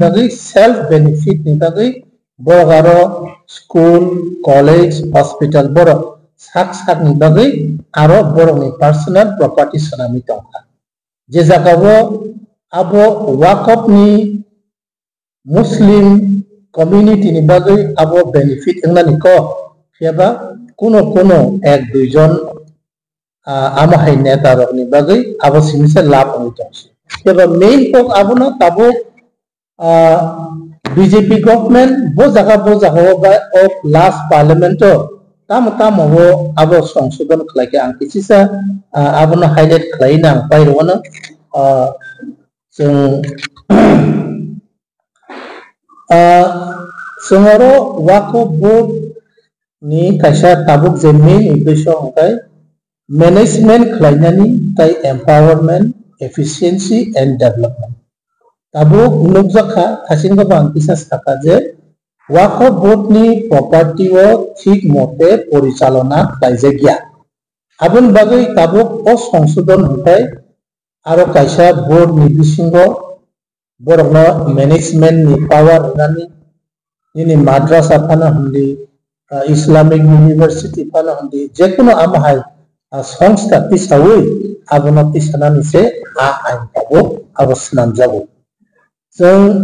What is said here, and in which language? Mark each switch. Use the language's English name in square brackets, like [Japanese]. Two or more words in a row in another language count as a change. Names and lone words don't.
[Kok Borok] bagi [English] self benefit [Kok Borok] ni bagi borok aro [English] school college hospital [Kok Borok] borok sak ni bagi aro borok ni [English] personal property [Kok Borok] sanami tongkha je jagawo abo Waqf ni [English] muslim community [Kok Borok] ni bagi abo benefit engnani ko pheba kuno [Bangla] এক দুইজন [Kok Borok] amahai neta rokni bagai abo simise lab ani tongsi teba main kok abo no tabo [English] BJP government [Kok Borok] bo jaga ba [English] of last parliament [Kok Borok] tam ho abo songsodon khlai ke angkisisa abo no highlight khlai nang pai rona songoro Waqf board ni kaisa tabuk je main uddesho hongkai management khlainani tai [English] empowerment efficiency and development [Kok Borok] tabuk nukjakha thasingba bang kisa saka je Waqf board ni property o thik [Bangla] মতে পরিচালনা [Kok Borok] khlaijagya abun bagai tabuk o songsodon hongkai aro kaisa board ni bisingo borokno management ni power nani ini madrasa phana hundi [English] Islamic university [Kok Borok] phana hundi jekono amahai সংস্থা tisawui abono tisanani se ain tabo abosnan jabo jeng